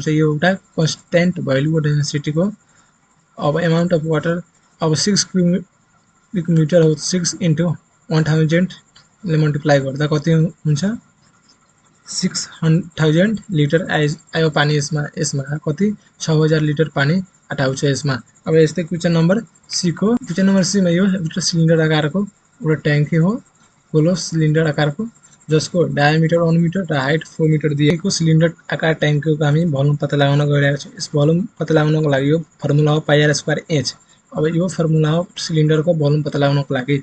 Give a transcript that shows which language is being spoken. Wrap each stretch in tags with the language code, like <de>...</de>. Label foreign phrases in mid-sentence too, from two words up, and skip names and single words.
<ne>यो एउटा</ne> <en>constant value</en> <ne>हो डेंसिटी को। अब</ne> <en>amount of water</en> <ne>अब 6</ne> <en>cubic meter</en> <ne>हो 6 इन्टु 1000 ले मल्टिप्लाई गर्दा कति हुन्छ 6000 लिटर आयो पानी यसमा कति 6000 लिटर पानी अटाउँछ यसमा। अब यस्तै</ne> <en>question number c</en> <ne>को</ne> <en>question number c</en> <ne>में यो एउटा सिलिन्डर आकारको एउटा ट्याङ्की हो गोलो सिलिन्डर आकारको जसको डायमिटर 1 मिटर र हाइट 4 मिटर दिएको सिलिन्डर आकार ट्याङ्कीको हामी भोल्युम पत्ता लगाउन गइरहेको छौं। यस भोल्युम पत्ता लगाउनको लागि यो फर्मुला हो</ne> <en>pi r square h.</en> <ne>अब यो फर्मुला हो सिलिन्डर को भोल्युम पत्ता लगाउनको लागि।</ne>